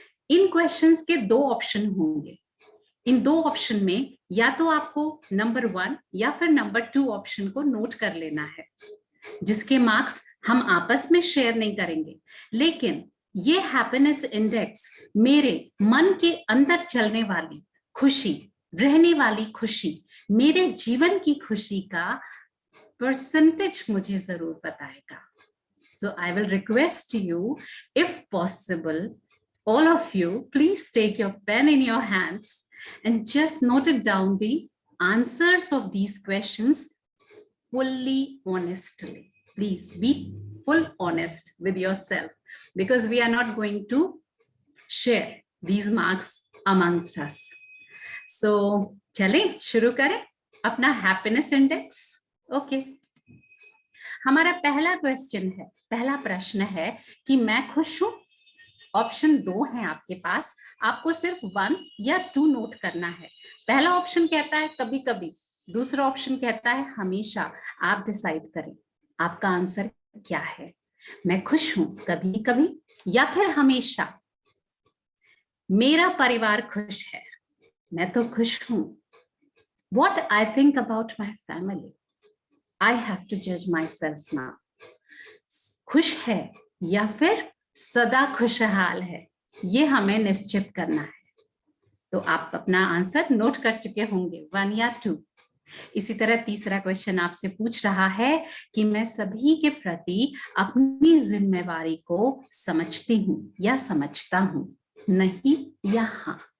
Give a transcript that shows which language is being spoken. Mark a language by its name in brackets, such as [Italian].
[Hindi] इन questions के दो option होंगे। इन दो ऑप्शन में या तो आपको नंबर 1 या फिर नंबर 2 ऑप्शन को नोट कर लेना है, जिसके मार्क्स हम आपस में शेयर नहीं करेंगे, लेकिन ये हैप्पीनेस इंडेक्स मेरे मन के अंदर चलने वाली खुशी, रहने वाली खुशी, मेरे जीवन की खुशी का परसेंटेज मुझे जरूर बताएगा। [English] So I will request you, if possible, all of you, please take your pen in your hands and just note it down the answers of these questions fully honestly. Please be full honest with yourself, because we are not going to share these marks amongst us. [Hindi] So चलें शुरू करें अपना happiness index. Okay, हमारा पहला question है, पहला प्रश्न है कि मैं खुश हूं। ऑप्शन 2 है आपके पास, आपको सिर्फ 1 या 2 नोट करना है। पहला ऑप्शन कहता है कभी कभी, दूसरा ऑप्शन कहता है हमेशा। आप डिसाइड करें आपका आंसर क्या है। मैं खुश हूं कभी कभी या फिर हमेशा। मेरा परिवार खुश है, मैं तो खुश हूं। [English] What I think about my family, I have to judge myself now. [Hindi] खुश है या फिर सदा खुशहाल है, ये हमें निश्चित करना है। तो आप अपना आंसर नोट कर चुके होंगे, 1 या 2। इसी तरह तीसरा क्वेश्चन आपसे पूछ रहा है कि मैं सभी के प्रति अपनी जिम्मेवारी को समझती हूँ या समझता हूँ, नहीं या हाँ।